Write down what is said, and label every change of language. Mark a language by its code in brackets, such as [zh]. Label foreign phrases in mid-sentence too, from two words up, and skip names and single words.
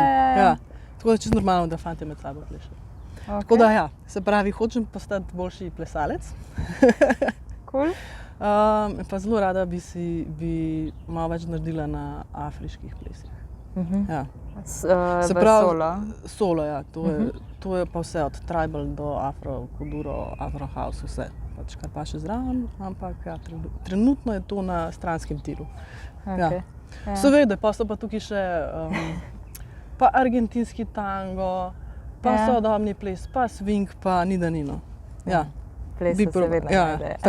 [sl] Tako da je čisto normalno, da fantje med sabo plešajo. Tako da ja, se pravi, hočem postati boljši plesalec. Pa zelo rada bi malo več naredila na afriških plesih. Se pravi, solo, ja. To je pa vse od tribal do afro, kuduro, [en] afro house, [sl] vse. Pač kar pa še zraven, ampak ja, trenutno je to na stranskem tiru. Seveda, pa so pa tukaj še pa argentinski tango, pa sodobni ples, pa swing, pa ni da ni, no. Plesa se vedno najde.